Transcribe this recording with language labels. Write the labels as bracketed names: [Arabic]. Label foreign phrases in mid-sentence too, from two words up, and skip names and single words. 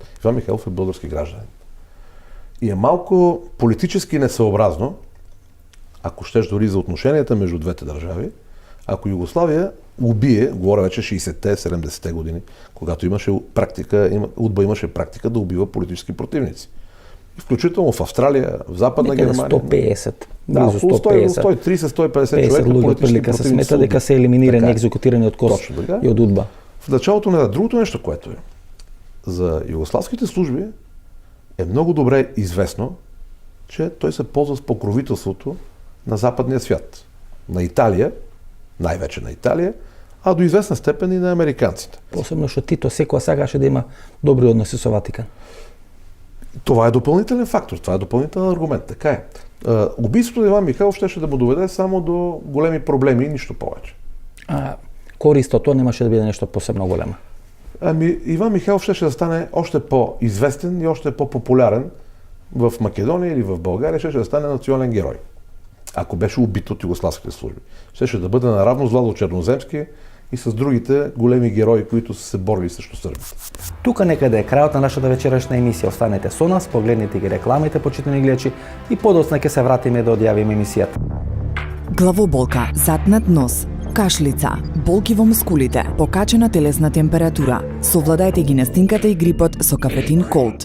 [Bulgarian] Иван Михаилов е български гражданин. И е малко политически несъобразно, ако щеш дори за отношенията между двете държави, ако Югославия убие, говоря вече 60-те, 70-те години, когато имаше практика, УДБА имаше практика да убива политически противници. И включително в Австралия, в Западна Германия. 150. Да, около 130-150 човека политически противници. [Macedonian] Се смета дека се елиминирани, екзекутирани од КОС и од УДБА. [Bulgarian] В началото на другото нещо, което е, за югославските служби е много добре известно, че той се ползва с покровителството на западния свят. На Италия, най-вече на Италия, а до известна степен и на американците. [Macedonian] Посебно, що Тито секоја сакаше да има добри односи со Ватикан. [Bulgarian] Това е допълнителен фактор, това е допълнителен аргумент. Така е. Убийството на Иван Михайлов щеше да му доведе само до големи проблеми и нищо повече. [Macedonian] Користото немаше да биде нещо посебно голема. [Bulgarian] Иван Михайлов щеше да стане още по-известен и още по-популярен в Македония или в България, щеше да стане национален герой. Ако беше убит от югославските служби. Щеше да бъде наравно с Владо Черноземски и с другите големи герои, които са се борили срещу сърбите. [Macedonian] Тука некаде е крајот на нашата вечерашна емисија. Останете со нас, погледнете ги рекламите, почитани гледачи, и подоцна ќе се вратиме да одјавиме емисијата. Главоболка, затнат нос, кашлица, болки во мускулите, покачена телесна температура. Совладајте ги настинката и грипот со Кафетин Колд.